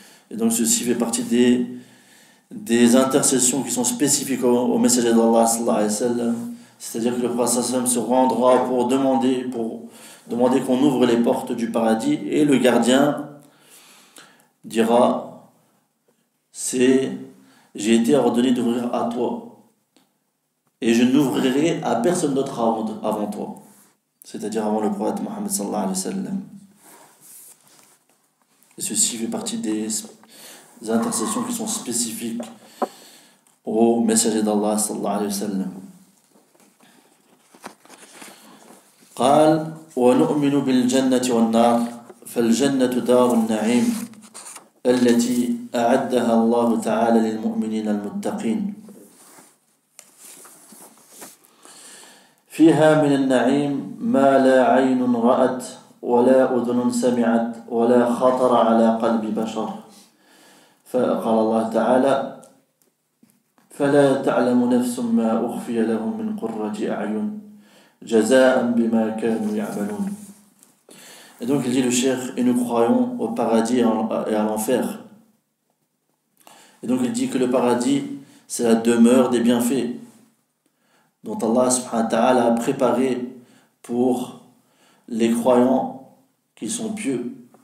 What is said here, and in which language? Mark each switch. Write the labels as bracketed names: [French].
[French] Et donc ceci fait partie des intercessions qui sont spécifiques au messager d'Allah [Arabic] sallallahu alayhi wa sallam, [French] c'est-à-dire que le prophète sallallahu alayhi wa sallam se rendra pour demander qu'on ouvre les portes du paradis, et le gardien dira j'ai été ordonné d'ouvrir à toi et je n'ouvrirai à personne d'autre avant toi, c'est-à-dire avant le prophète Mohammed sallallahu alayhi wa sallam. Et ceci fait partie des intercessions qui sont spécifiques au messager d'Allah [Arabic] sallallahu alayhi wa sallam. قال ونؤمن بالجنة والنار فالجنة دار النعيم التي أعدها الله تعالى للمؤمنين المتقين فيها من النعيم ما لا عين رأت ولا أذن سمعت ولا خطر على قلب بشر. فقال الله تعالى فلا تعلم نفس ما أخفي لهم من قرة أعين جزاء بما كانوا يعملون. [French] Et donc il dit le cheikh, et nous croyons au paradis et à l'enfer. Et donc il dit que le paradis, c'est la demeure des bienfaits dont Allah [Arabic] subhanahu wa ta'ala [French] a préparé pour les croyants qui sont pieux.